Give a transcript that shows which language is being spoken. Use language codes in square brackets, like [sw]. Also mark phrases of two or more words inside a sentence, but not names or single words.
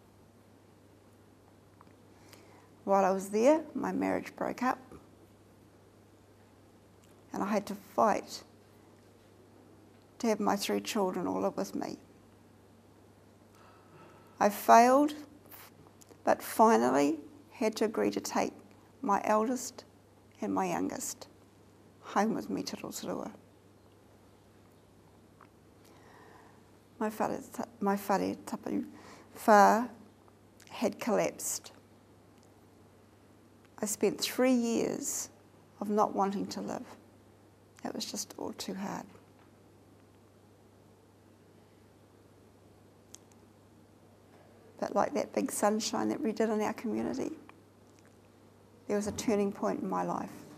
[en] While I was there, my marriage broke up, and I had to fight to have my 3 children all live with me. I failed, but finally had to agree to take my eldest and my youngest home with me to Rotorua. My [mi] whare tapu whā [en] had collapsed. I spent 3 years of not wanting to live. It was just all too hard. But like that big sunshine that we did in our community, there was a turning point in my life.